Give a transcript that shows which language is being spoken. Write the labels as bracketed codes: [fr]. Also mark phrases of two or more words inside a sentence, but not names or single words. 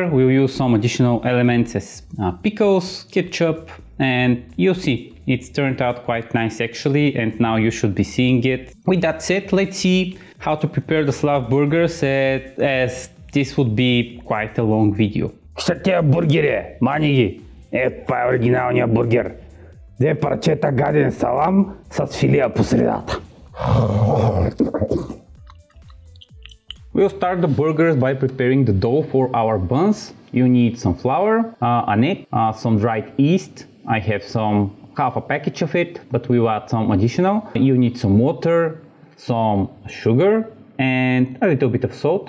[en] We'll use some additional elements as pickles, ketchup, and you'll see it's turned out quite nice actually, and now you should be seeing it. With that said, let's see how to prepare the Slav burgers, as this would be quite a long video. [bg] Що те бургери, маниги? Това е оригиналният бургер. Две парчета гаден салам с филе по средата. [en] We'll start the burgers by preparing the dough for our buns. You need some flour, an egg, some dried yeast. I have half a package of it, but we'll add some additional. You need some water, some sugar, and a little bit of salt.